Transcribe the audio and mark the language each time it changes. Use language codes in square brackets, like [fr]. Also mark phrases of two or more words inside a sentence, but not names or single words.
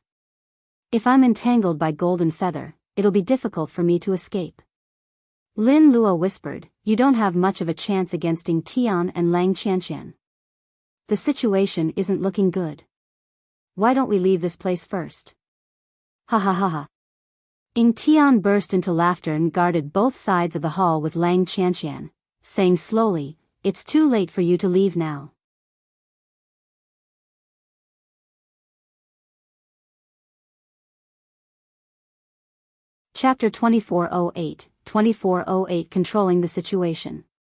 [en] If I'm entangled by Golden Feather, it'll be difficult for me to escape. Lin Luo whispered, you don't have much of a chance against Ying Tian and Lang Qianqian. The situation isn't looking good. Why don't we leave this place first? Ha ha ha ha. Ying Tian burst into laughter and guarded both sides of the hall with Lang Qianqian, saying slowly, it's too late for you to leave now. Chapter 2408, 2408 Controlling the Situation.